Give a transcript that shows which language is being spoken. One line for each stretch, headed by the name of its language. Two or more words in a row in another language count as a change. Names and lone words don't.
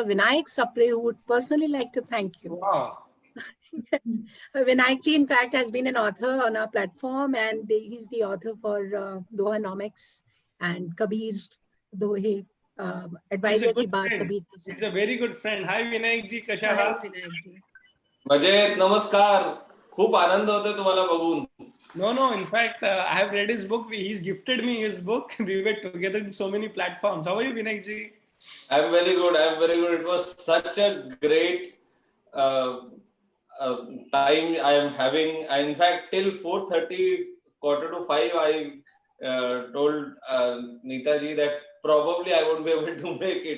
English: Vinayak Sapre, who would personally like to thank you. Wow. Yes. Vinayakji, in fact, has been an author on our platform, and he's the author for Dohanomics and Kabir Dohe, Advisor Ki Baat Kabir. He's a very good friend. Hi, Vinayakji. Kasha Hi, aap? Vinayakji.
Marathi: मजेत, नमस्कार. खूप आनंद होतोय तुम्हाला बघून.
English: No. In fact, I have read his book. He's gifted me his book. We were together in so many platforms. How are you, Vinayakji? I'm very good. It was such a great time I am having. In fact, till 4:30, 4:45, I told Neetaji that probably I won't be able to make it.